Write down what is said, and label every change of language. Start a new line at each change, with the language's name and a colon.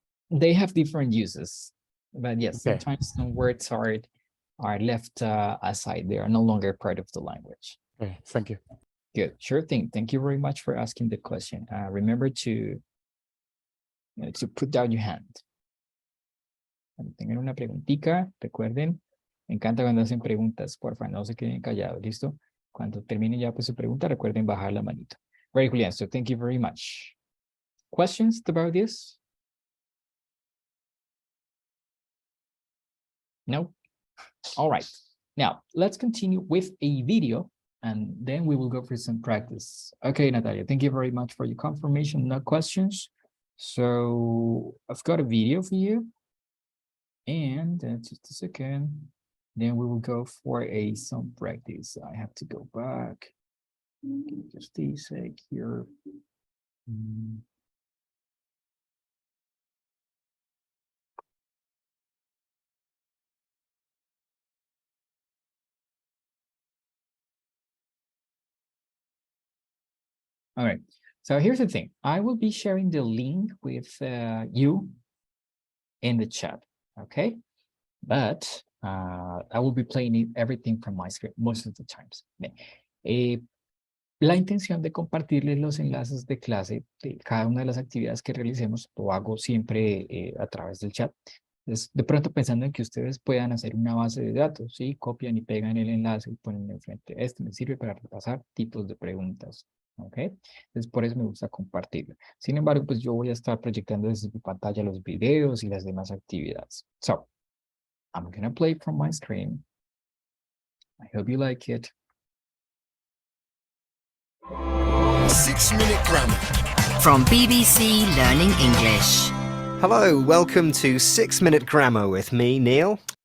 English: They have different uses, but yes, Okay. sometimes some words are left aside. They are no longer part of the language. Okay, thank you. Good, sure thing. Thank you very much for asking the question. Remember to put down your hand. Cuando tengan una preguntita, recuerden, me encanta cuando hacen preguntas, porfa, no se queden callados, ¿listo? Cuando terminen ya pues su pregunta, recuerden bajar la manito. Very Julian, so thank you very much. Questions about this? No? All right. Now, let's continue with a video and then we will go for some practice. Okay, Natalia, thank you very much for your confirmation. No questions. So I've got a video for you. And just a second. Then we will go for some practice. I have to go back. Just a sec here. All right. So here's the thing. I will be sharing the link with you in the chat. Okay. But I will be playing everything from my screen most of the times.
Spanish: La intención de compartirles los enlaces de clase de cada una de las actividades que realicemos, lo hago siempre a través del chat. Entonces, de pronto pensando en que ustedes puedan hacer una base de datos, ¿sí? Copian y pegan el enlace y ponen enfrente. Este me sirve para repasar tipos de preguntas, ¿ok? Entonces, por eso me gusta compartirlo. Sin embargo, pues yo voy a estar proyectando desde mi pantalla los videos y las demás actividades.
English: So, I'm going to play from my screen. I hope you like it. 6-Minute Grammar From BBC Learning English. Hello, welcome to 6-Minute Grammar with me, Neil.